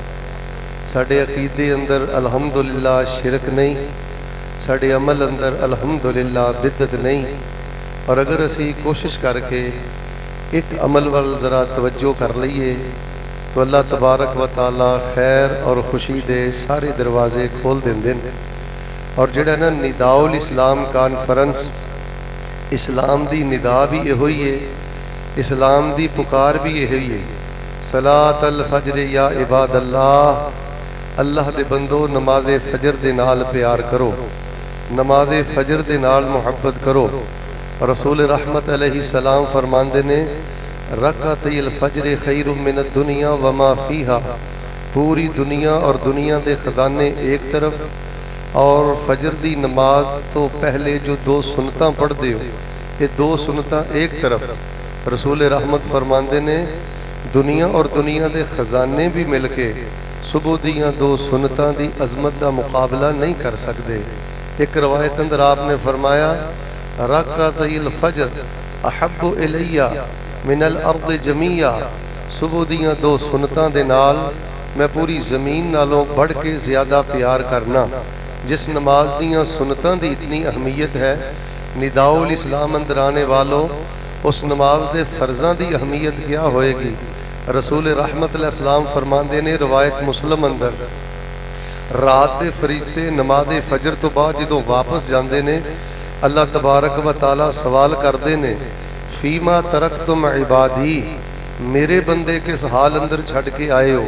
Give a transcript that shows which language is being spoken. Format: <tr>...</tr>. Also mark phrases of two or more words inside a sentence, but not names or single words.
<pa>ساڈے عقیدے اندر الحمدللہ شرک نہیں، ساڈے عمل اندر الحمدللہ بدعت نہیں، اور اگر اسی کوشش کر کے ایک عمل وال ذرا توجہ کر لئیے تو</pa> <ar>اللہ تبارک و تعالی</ar> <pa>خیر اور خوشی دے سارے دروازے کھول دیں۔ اور جڑا نا نداء الاسلام کانفرنس، اسلام دی ندا بھی یہ ہوئی ہے، اسلام دی پکار بھی یہ ہوئی ہے،</pa> <ar>صلاۃ الفجر یا عباد اللہ،</ar> <pa>اللہ دے بندو نماز فجر دے نال پیار کرو، نماز فجر دے نال محبت کرو۔ رسول رحمت</pa> <ar>علیہ السلام</ar> <pa>فرماندے نے</pa> <ar>رکعتی الفجر خیر من الدنیا وما فیہا،</ar> <pa>پوری دنیا اور دنیا دے خزانے ایک طرف، اور فجر دی نماز تو پہلے جو دو سنتاں پڑھ دے ہو یہ دو سنتاں ایک طرف۔ رسول رحمت فرماندے نے دنیا اور دنیا دے خزانے بھی مل کے صبح دیاں دو سنتاں دی عظمت دا مقابلہ نہیں کر سکتے۔ ایک روایت اندر آپ نے فرمایا</pa> <ar>رکعتی الفجر احب الیہ من الارض جمیعا،</ar> <pa>صبح دیاں دو سنتاں دے نال میں پوری زمین نالوں بڑھ کے زیادہ پیار کرنا۔ جس نماز دیاں سنتاں دی اتنی اہمیت ہے، نداء الاسلام اندر آنے والوں اس نماز دے فرضاں دی اہمیت کیا ہوئے گی۔ رسول رحمت</pa> <ar>علیہ السلام</ar> <pa>فرماندے نے روایت مسلم اندر رات دے فرشتے نماز فجر تو بعد جدوں واپس جاندے نے</pa> <ar>اللہ تبارک و تعالی</ar> <pa>سوال کردے نے</pa> <ar>فیما ترکتم عبادی،</ar> <pa>میرے بندے کس حال اندر چھڑ کے آئے ہو؟</pa>